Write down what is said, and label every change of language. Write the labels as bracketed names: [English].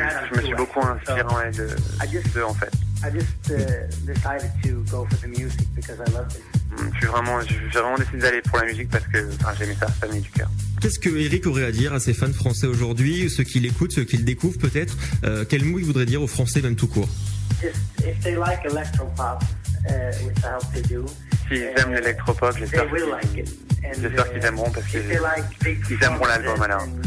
[French] Je me suis beaucoup inspiré d'eux en fait. [English] I just decided to go for the music because I loved it. [French] J'ai vraiment décidé d'aller pour la musique parce que j'aimais ça venait du cœur. Qu'est-ce que Eric aurait à dire à ses fans français aujourd'hui, ceux qui l'écoutent, ceux qui le découvrent peut-être? Quel mot il voudrait dire aux Français, même tout court? [English] Just if they like electropop, which I hope they do. [French] S'ils aiment l'électropop, j'espère qu'ils aimeront parce qu'ils aimeront l'album alors.